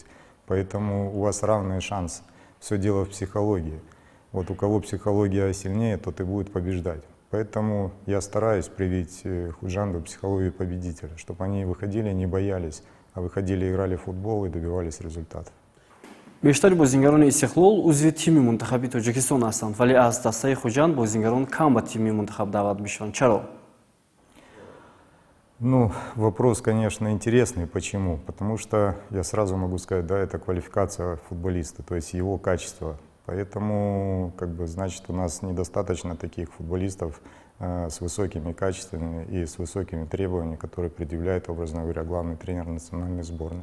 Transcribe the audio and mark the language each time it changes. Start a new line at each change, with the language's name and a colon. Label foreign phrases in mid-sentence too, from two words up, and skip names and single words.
Russian: Поэтому у вас равные шансы. Все дело в психологии. Вот у кого психология сильнее, тот и будет побеждать. Поэтому я стараюсь привить Худжанду психологию победителя, чтобы они выходили, не боялись, а выходили, играли в футбол и добивались результатов.
Tajik: бештари бозингарони Истиқлол узви тими мунтахаби Тоҷикистон ҳастанд, вале аз дастаи Хуҷанд бозингарон кам ба тими мунтахаб даъват мешаванд. Чаро?
Russian: Ну, вопрос, конечно, интересный. Почему? Потому что я сразу могу сказать, да, это квалификация футболиста, то есть его качество. Поэтому, значит, у нас недостаточно таких футболистов с высокими качествами и с высокими требованиями, которые предъявляет, образно говоря, главный тренер национальной сборной.